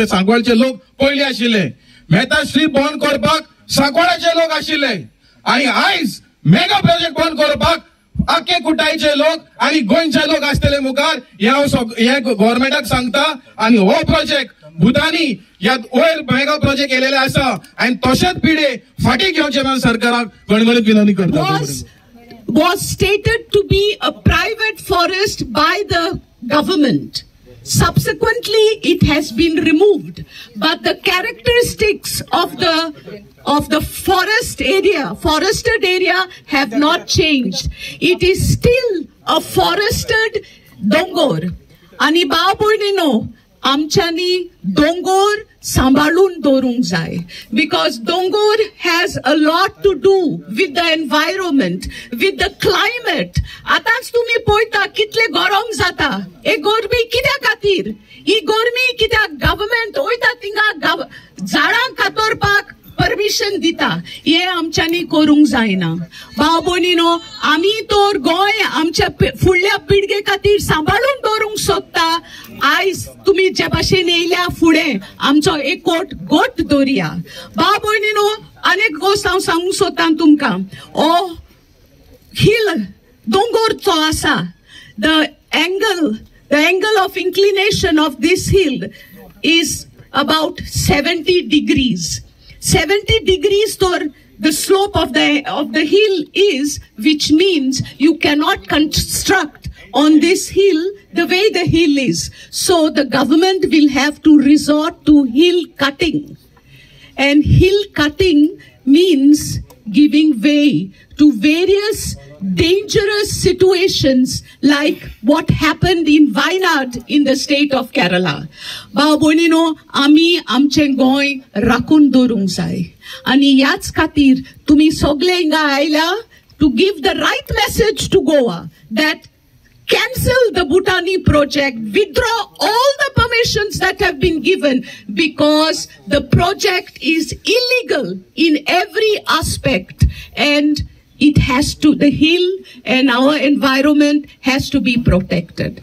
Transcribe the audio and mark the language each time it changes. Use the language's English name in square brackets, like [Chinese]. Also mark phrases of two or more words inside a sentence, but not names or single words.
[Konkani] सांकवाळचे लोक पहिले आशिल्ले मेहता स्ट्रीप बंद करपाक सांकवाळाचे लोक आशिल्ले आणि आयज मेगा प्रोजेक्ट बंद करपाक आख्खे कुटायचे लोक आणि गोंयचे लोक आसतले मुखार हे गव्हर्नमेंटाक सांगता आणि हो प्रोजेक्ट भूतानी ह्या वयर मेगा प्रोजेक्ट केलेले आसा आणि तशेंच पिढे फाटी घेवचे म्हणून सरकाराक गणगणित विनंती करता [English] was stated to be a private forest by the government. Subsequently, it has been removed, but the characteristics of the forested area have not changed. It is still a forested dongor. [Konkani] Ani baabonino, amchani dongor सांभाळून दवरूंक जाय [English] because dongor has a lot to do with the environment, with the climate. [Konkani] आताच तुम्ही पळयता कितले गरम जाता हे गरमी कित्या खातीर ही गरमी कित्याक गव्हर्नमेंट वयता थिंगा झाडां कातरपाक परमिशन दिता हे आमच्यांनी करूंक जायना. भाव भयणीनो आमी तर गोंय आमच्या फुडल्या पिळगे खातीर सांभाळून दवरूंक सोदता. आयज तुम्ही जे भाशेन येयल्या फुडें आमचो एकवट गोट दवरया. भाव भयणीनो अनेक गोष्ट हांव सांगूंक सोदतां तुमकां. ओ हिल दोंगर जो आसा [English] the angle of inclination of this hill is about 70 degrees. 70 degrees for the slope of the hill is, which means you cannot construct on this hill the way the hill is. So the government will have to resort to hill cutting. And hill cutting means giving way to various dangerous situations like what happened in Wayanad in the state of Kerala. [Konkani] भाव भयणीनो आमी आमचे गोंय राखून दवरूंक जाय आनी ह्याच खातीर तुमी सगळे हिंगा आयल्या [English] to give the right message to Goa that cancel the Bhutani project, withdraw all the permissions that have been given because the project is illegal in every aspect and it has to, the hill and our environment has to be protected.